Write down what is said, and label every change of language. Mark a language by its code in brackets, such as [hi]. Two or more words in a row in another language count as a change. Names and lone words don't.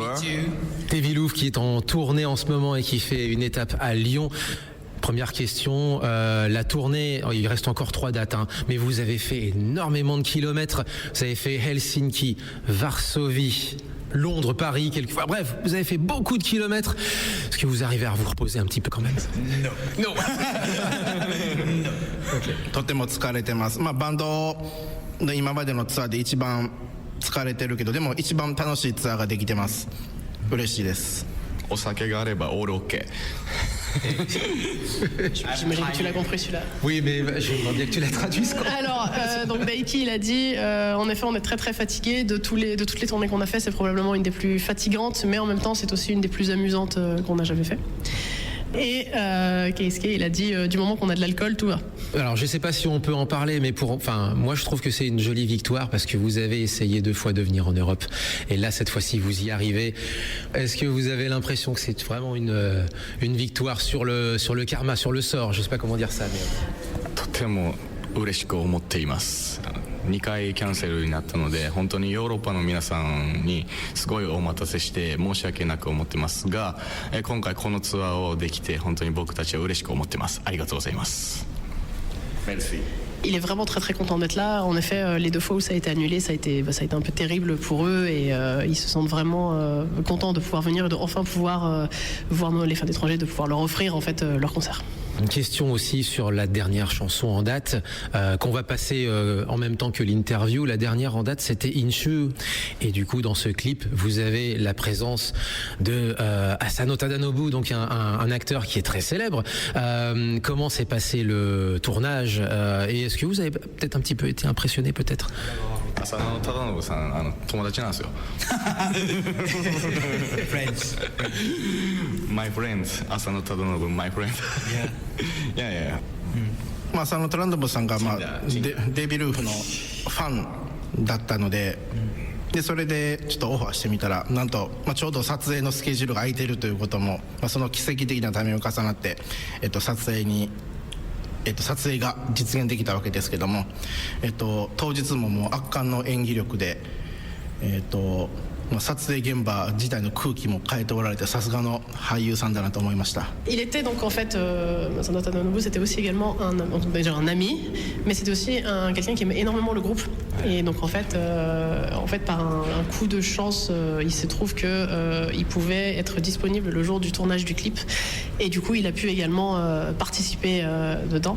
[fr] Devilouf qui est en tournée en ce moment et qui fait une étape à Lyon. Première question, la tournée, il reste encore 3 dates, mais vous avez fait énormément de kilomètres. Vous avez fait Helsinki, Varsovie, Londres, Paris, quelquefois. Bref, vous avez fait beaucoup de kilomètres. Est-ce que vous arrivez à vous reposer un petit peu quand même ? No. [ja] とても疲れてます。バンド今までのツアーで一番疲れてるけどでも一番楽しいツアーができてます。嬉しいです。お酒があればオールオッケー。 [fr] J'imagine que tu l'as compris celui-là. Oui, mais je voudrais bien que tu la traduises. Alors, donc Daiki, il a dit, en effet, on est très très fatigué de toutes les tournées qu'on a fait. C'est probablement une des plus fatigantes, mais en même temps, c'est aussi une des plus amusantes qu'on a jamais fait. Et Keisuke, il a dit, du moment qu'on a de l'alcool, tout va. Alors, je ne sais pas si on peut en parler, mais moi, je trouve que c'est une jolie victoire parce que vous avez essayé 2 fois de venir en Europe. Et là, cette fois-ci, vous y arrivez. Est-ce que vous avez l'impression que c'est vraiment une victoire sur le karma, sur le sort? Je ne sais pas comment dire ça, mais... [ja] とても嬉しく思っています。2回キャンセルになったので本当にヨーロッパの皆さんにすごいお待たせして申し訳なく思ってますが、今回このツアーをできて本当に僕たちは嬉しく思ってます。ありがとうございます。Merci. [fr] Il est vraiment très très content d'être là. En effet, les 2 fois où ça a été annulé, ça a été un peu terrible pour eux et ils se sentent vraiment contents de pouvoir venir et de enfin pouvoir voir les fans étrangers, de pouvoir leur offrir en fait leur concert. Une question aussi sur la dernière chanson en date qu'on va passer en même temps que l'interview. La dernière en date, c'était Inshu. Et du coup, dans ce clip, vous avez la présence de Asano Tadanobu, donc un acteur qui est très célèbre. Comment s'est passé le tournage et est-ce que vous avez peut-être un petit peu été impressionné peut-être? [ja] 浅野忠信さん友達なんですよ。 [en] Friends. My friends 浅野忠信 my friend. [ja] いやいや。まあ浅野トランドボさんがデビルーフのファンだったので。でそれでちょっとオファーしてみたらなんと、ちょうど撮影のスケジュールが空いてるということも、その奇跡的なタイミングが重なって、撮影が実現できたわけですけども、当日ももう圧巻の演技力で、撮影現場自体の空気も変えておられてさすがの俳優さんだなと思いました。 [fr] Il était donc en fait, Masano Tadanobu, c'était aussi également déjà un ami, mais c'était aussi quelqu'un qui aimait énormément le groupe. Et donc en fait par un coup de chance, il se trouve que il pouvait être disponible le jour du tournage du clip, et du coup il a pu également participer dedans.